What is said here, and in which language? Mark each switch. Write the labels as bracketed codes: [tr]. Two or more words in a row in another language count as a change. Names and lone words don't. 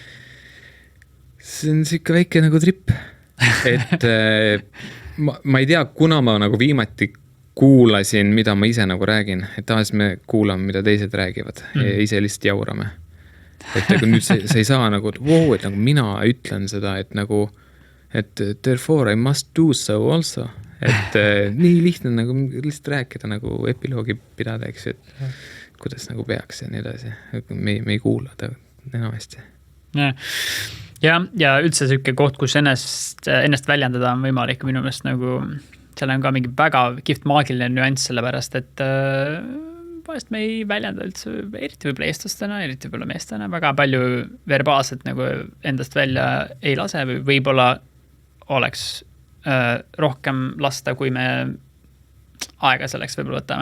[et] See on siuke väike nagu trip. Et ma ei tea, kuna ma nagu viimati kuulasin, mida ma ise nagu räägin, et tavaliselt me kuulame, mida teised räägivad ja ise lihtsalt jaurame. Et aga nüüd sa ei saa nagu, et nagu mina ütlen seda, et nagu, et [en] therefore I must do so also. [et] Et nii lihtne nagu lihtsalt rääkida nagu epiloogi pidada, eks, et kuidas nagu peaks ja nii edasi. Me ei kuula ta enamasti. Ja üldse selline koht, kus ennast väljendada on võimalik minu meelest nagu seal on ka mingi väga kihvt maagiline nüanss sellepärast, et vahest me ei väljenda üldse, eriti võib-olla eestlastena, eriti võib-olla meestena, väga palju verbaalselt nagu endast välja ei lase või võib-olla oleks rohkem lasta, kui me aega selleks võib-olla võtame.